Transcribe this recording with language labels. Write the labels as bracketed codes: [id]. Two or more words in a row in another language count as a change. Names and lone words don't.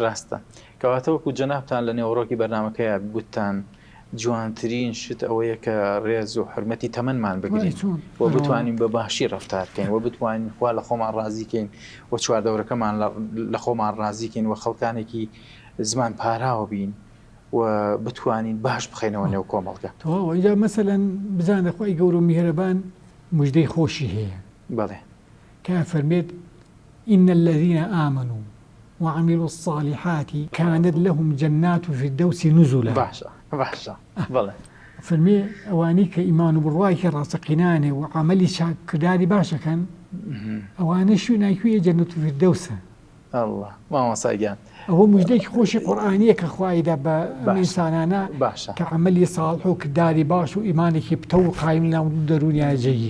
[ckb] ڕاستە کەواتەوەکو جەنابتان لە نێوەڕۆکی بەرنامەکەیە گوتتان جوانترین شت ئەوەیە کە ڕێز و حرمەتی تەمەنمان بگرین و بتوانین بە باشی ڕەفتارکەین و بتوانین خوا لە خۆمان ڕازیکەین و چواردەورەکەمان لە خۆمان ڕازیکەین و خەڵکانێکی زمان پاراوە بین و بتوانین باش بخەینەوە نێو کۆمەڵگە. اینجا مەسەلەن بزانە خوای گەورە و میهرەبان موژدەی خۆشی هەیە بەڵێ کە فەرمێت [ar] إن الذين آمنوا وعملوا الصالحات كانت لهم جنات الفردوس نزلا. [ckb] باشە بەڵێ فەرمێ ئەوانەی کە ئیمان و بڕوایکە ڕاستەقینانێ و عملی چاکرداری باشەکەن ئەوانە شوێنی جەنەت الفردەوسە. الله مامۆستاگیان ئەوە موژدەیەکی خۆشی قورئانیە کە خوایدا بە ئینسانانە کە عملی ساڵح و کرداری باش و ئیمانێکی پتە و قایم لەو دەرونیا جێگیر.